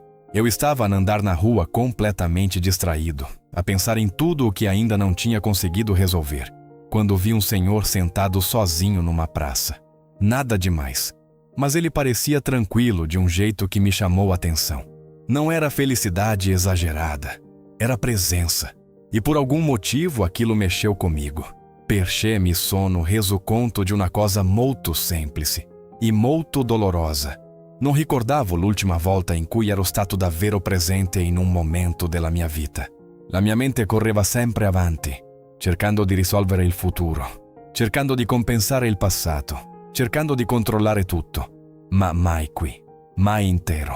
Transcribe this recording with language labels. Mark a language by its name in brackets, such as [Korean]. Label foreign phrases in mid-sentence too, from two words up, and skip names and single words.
[Portuguese] Eu estava a andar na rua completamente distraído, a pensar em tudo o que ainda não tinha conseguido resolver, quando vi um senhor sentado sozinho numa praça. Nada demais, mas ele parecia tranquilo de um jeito que me chamou a atenção. Não era felicidade exagerada, era presença. E por algum motivo aquilo mexeu comigo. [Italian] Perché mi sono reso conto di una cosa molto semplice e molto dolorosa. Non ricordavo l'ultima volta in cui ero stato davvero presente in un momento della mia vita. La mia mente correva sempre avanti, cercando di risolvere il futuro, cercando di compensare il passato, cercando di controllare tutto, ma mai qui, mai intero.